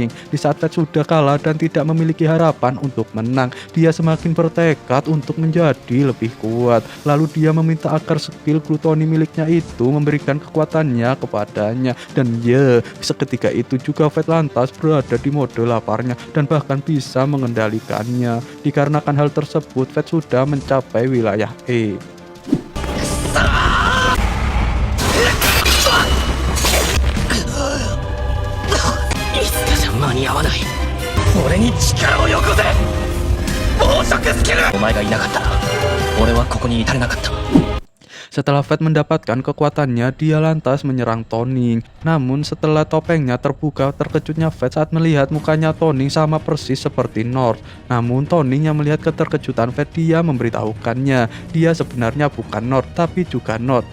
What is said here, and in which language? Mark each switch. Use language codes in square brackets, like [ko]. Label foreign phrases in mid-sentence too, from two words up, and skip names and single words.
[id] Di saat Fett sudah kalah dan tidak memiliki harapan untuk menang, dia semakin bertekad untuk menjadi lebih kuat. Lalu dia meminta agar skill glutoni miliknya itu memberikan kekuatannya kepadanya. Dan ya, seketika itu juga Fett lantas berada di mode laparnya dan bahkan bisa mengendalikannya. Dikarenakan hal tersebut, Fett sudah mencapai wilayah E. [ja] いつかじゃ間に合わない俺に力をよこせ暴食スキルお前がいなかったら俺はここに至れなかった [id] Setelah Fett mendapatkan kekuatannya, dia lantas menyerang Toning. Namun setelah topengnya terbuka, terkejutnya Fett saat melihat mukanya Toning sama persis seperti Nord. Namun Toning yang melihat keterkejutan Fett, dia memberitahukannya dia sebenarnya bukan Nord tapi juga Nord.